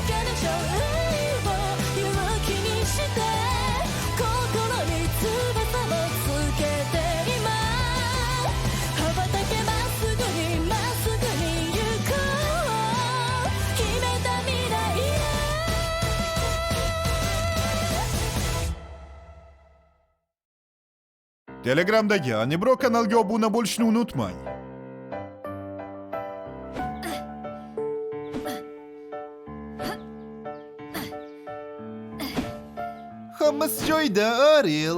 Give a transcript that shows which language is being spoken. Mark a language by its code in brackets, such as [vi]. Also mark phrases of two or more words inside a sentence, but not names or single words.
[ja] を勇気にして心に翼をつけて今羽ばたけまっすぐに行こう決めた未来へ [uz] Telegramdagi Anibro kanalga obuna bo'lishni unutmang. Hammasi joyida, Ariel.